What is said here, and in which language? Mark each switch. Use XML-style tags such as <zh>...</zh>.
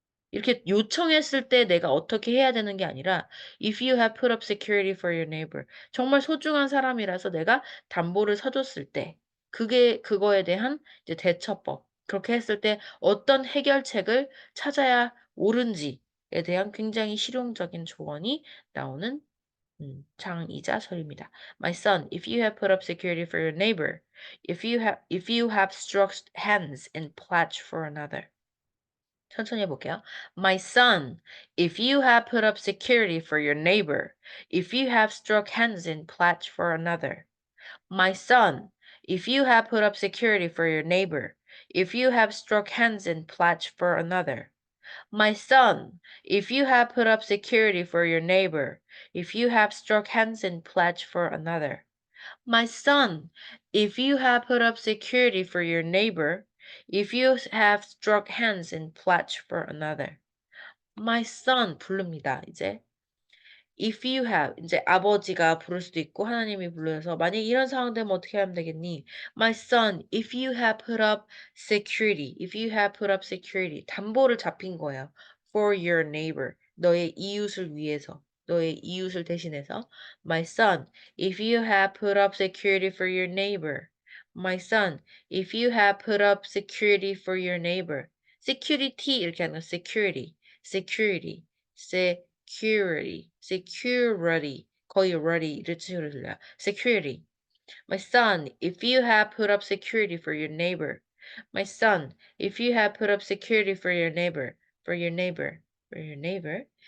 <ko>이렇게 요청했을 때 내가 어떻게 해야 되는 게 아니라</ko> <en>if you have put up security for your neighbor</en> <ko>정말 소중한 사람이라서 내가 담보를 서 줬을 때 그게 그거에 대한 이제 대처법 그렇게 했을 때 어떤 해결책을 찾아야 옳은지에 대한 굉장히 실용적인 조언이 나오는 장이자설입니다.</ko> <en>My son, if you have put up security for your neighbor, if you have struck hands and pledged for another.</en> <ko>천천히 해볼게요.</ko> <en>My son, if you have put up security for your neighbor, if you have struck hands and pledged for another. My son, if you have put up security for your neighbor, if you have struck hands and pledged for another. My son, if you have put up security for your neighbor, if you have struck hands and pledged for another. My son, if you have put up security for your neighbor, if you have struck hands and pledged for another. My son</en> <ko>부릅니다, 이제.</ko> <en>If you have</en> <ko>이제 아버지가 부를 수도 있고 하나님이 불러서 만약 이런 상황 되면 어떻게 하면 되겠니?</ko> <en>My son, if you have put up security, if you have put up security,</en> <ko>담보를 잡힌 거예요.</ko> <en>For your neighbor,</en> <ko>너의 이웃을 위해서, 너의 이웃을 대신해서.</ko> <en>My son, if you have put up security for your neighbor. My son, if you have put up security for your neighbor.</en> <ko>security 이렇게 하는 거 security, security, security 거의 ready를 친구로 들려요.</ko> <en>security. My son, if you have put up security for your neighbor. My son, if you have put up security for your neighbor, for your neighbor, for your neighbor.</en>